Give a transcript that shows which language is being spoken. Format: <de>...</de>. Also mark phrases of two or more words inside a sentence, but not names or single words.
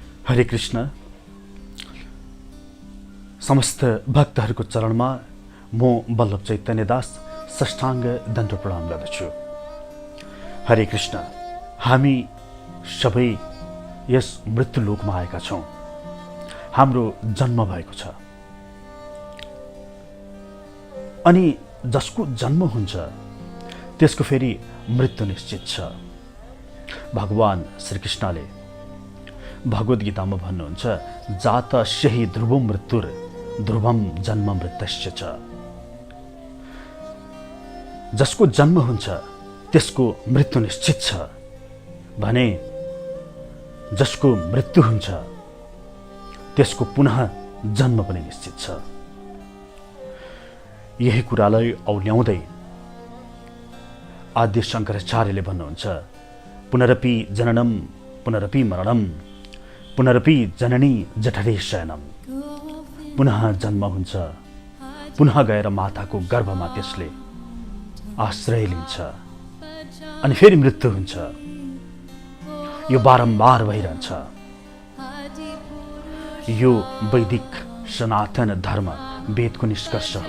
<ne>हरे कृष्ण। समस्त भक्तहरूको चरणमा म बल्लभ चैतन्य दास साष्टाङ्ग दण्ड प्रणाम गर्दछु। हरे कृष्ण। हामी सबै यस मृत्युलोकमा आएका छौँ। हाम्रो जन्म भएको छ अनि जसको जन्म हुन्छ त्यसको फेरि मृत्यु निश्चित छ। भगवान श्रीकृष्णले भगवत गीतामा भन्नुहुन्छ,</ne> <sa>जात स्यहि ध्रुवं मृत्युर ध्रुवं जन्म मृतस्य च।</sa> <ne>जसको जन्म हुन्छ त्यसको मृत्यु निश्चित छ भने जसको मृत्यु हुन्छ त्यसको पुनः जन्म पनि निश्चित छ। यही कुरालाई औल्याउँदै आद्य शङ्कराचार्यले भन्नुहुन्छ,</ne> <sa>पुनरपि जननम पुनरपि मरणम पुनरपि जननी जठरे शयनम।</sa> <ne>पुनः जन्म हुन्छ, पुनः गएर माताको गर्भमा त्यसले आश्रय लिन्छ अनि फेरि मृत्यु हुन्छ। यो बारम्बार भइरहन्छ। यो वैदिक सनातन धर्म वेदको निष्कर्ष हो।</ne>